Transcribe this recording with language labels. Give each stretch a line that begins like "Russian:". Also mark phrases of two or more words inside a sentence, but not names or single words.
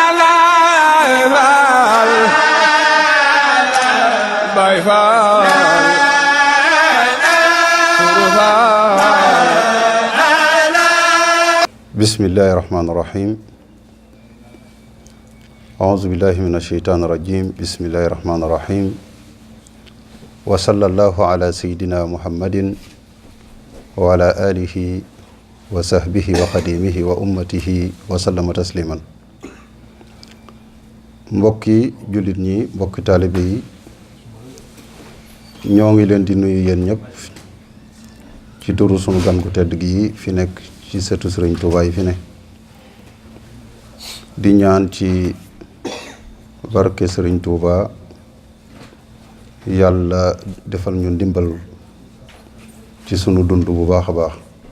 Arabic: بسم الله الرحمن الرحيم أعوذ بالله من الشيطان الرجيم بسم الله الرحمن الرحيم وصلى الله على سيدنا محمد وعلى آله وصحبه وخديمه وأمته وسلم تسليما
Wolof: mbokki jullit ñi mbokki taalibe yi ñoo ngi leen di nuyu yéen ñëpp ci turu sunu gan gu tedd gi fi nekk ci sëtu Sëriñ Tuubaa yi fi ne di ñaan ci barke Sëriñ Tuubaa yàlla defal ñu ndimbal ci sunu dund bu baax a baax